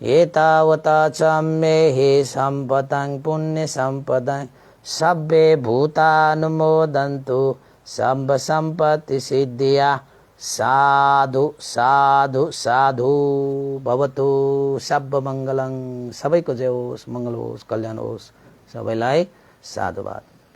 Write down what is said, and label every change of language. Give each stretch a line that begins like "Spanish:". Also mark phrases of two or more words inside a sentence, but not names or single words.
Pali: एतावता च मे हि सम्पदं पुण्य सम्पदं सब्बे भूतानुमोदन्तु सर्व सम्पत्ति सिद्धिया साधु साधु साधु भवतु सब मंगलं।
Nepali: सबैको जय होस्, मंगल होस्, कल्याण होस्। सबैलाई साधुवाद।